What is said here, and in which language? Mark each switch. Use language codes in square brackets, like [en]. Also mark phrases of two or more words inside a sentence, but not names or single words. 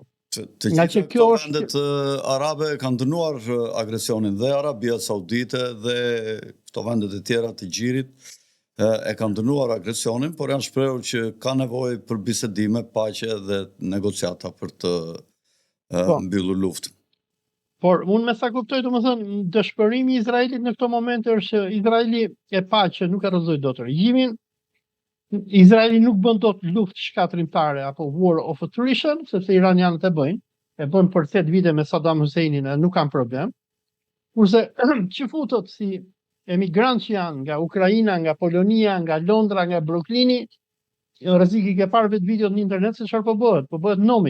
[sq] Të gjitha këto vendet arabe kanë dënuar agresionin, dhe Arabia Saudite dhe këto vendet e tjera të Gjirit e kanë dënuar agresionin, por janë shprehur që ka nevojë për bisedime, paqe dhe negociata për të mbyllur luftën. Por unë me sa kuptoj, domethënë, dëshpërimi i Izraelit në këto momente është që Izraeli e pa që nuk e rrëzoi dot regjimin. Izraeli nuk bën dot luftë shkatrimtare apo [en] war of attrition, [sq] sepse iranianët e bën për 8 vite me Saddam Husseinin e nuk kanë problem. Kurse që futët si emigrantë që janë nga Ukraina, nga Polonia, nga Londra, nga Brooklyni, rrezik i ke parë vetë videot në internet se çfarë po bëhet? Po bëhet nomi.